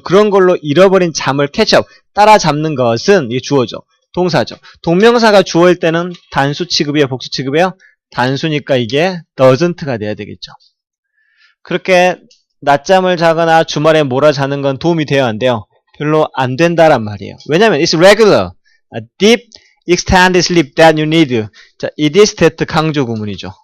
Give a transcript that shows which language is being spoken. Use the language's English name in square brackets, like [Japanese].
[Korean] 그런 걸로 잃어버린 잠을 캐치업, 따라잡는 것은 이게 주어죠. 동사죠. 동명사가 주어일 때는 단수 취급이에요, 복수 취급이에요? 단수니까 이게 doesn't가 돼야 되겠죠. 그렇게 낮잠을 자거나 주말에 몰아 자는 건 도움이 돼요, 안 돼요? 별로 안 된다란 말이에요. 왜냐면 [English] it's regular, a deep, extended sleep that you need. [Korean] 자, [English] it is that [Korean] 강조 구문이죠.